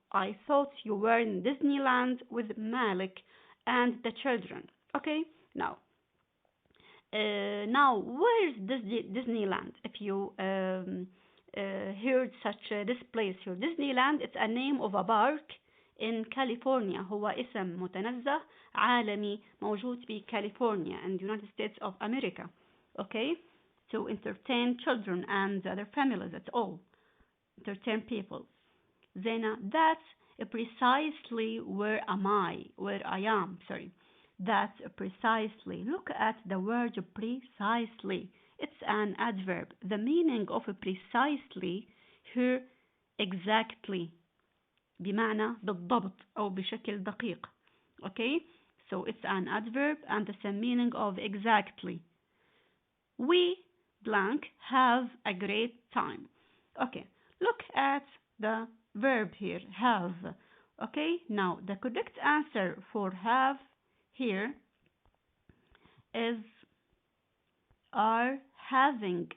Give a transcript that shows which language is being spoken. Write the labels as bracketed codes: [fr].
[en] I thought you were in Disneyland with Malik and the children. Okay, now where is Disneyland? If you heard such this place here, Disneyland, it's a name of a park in California. [ar] هو اسم متنزه عالمي موجود في كاليفورنيا [en] in the United States of America. Okay, to entertain children and other families at all. Entertain people. Zena, that's precisely where I am. That's precisely. Look at the word precisely. It's an adverb. The meaning of precisely here exactly. [ar] بمعنى بالضبط أو بشكل دقيق. [en] Okay, so it's an adverb and the same meaning of exactly. We blank have a great time. Okay, look at the verb here, have. Okay, now the correct answer for have here is are having.